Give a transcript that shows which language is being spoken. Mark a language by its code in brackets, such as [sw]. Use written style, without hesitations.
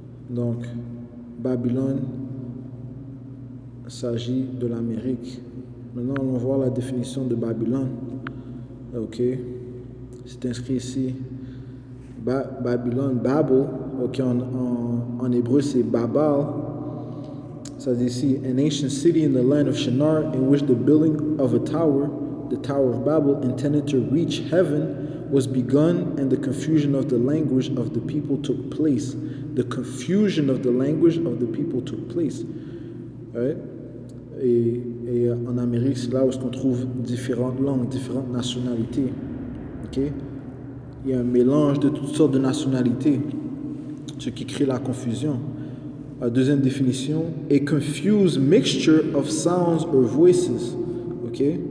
[fr] Donc, Babylone s'agit de l'Amérique. Maintenant, allons voir la définition de Babylone. Ok? C'est inscrit ici. Babylone, Babel, ok, en hébreu c'est Babal. Ça dit ici, [en] an ancient city in the land of Shinar in which the building of a tower, the Tower of Babel, intended to reach heaven, was begun and the confusion of the language of the people took place. The confusion of the language of the people took place. Right? [fr] Et en Amérique, c'est là où on trouve différentes langues, différentes nationalités. Okay? Il y a un mélange de toutes sortes de nationalités, ce qui crée la confusion. La deuxième définition, [en] a confused mixture of sounds or voices. Okay?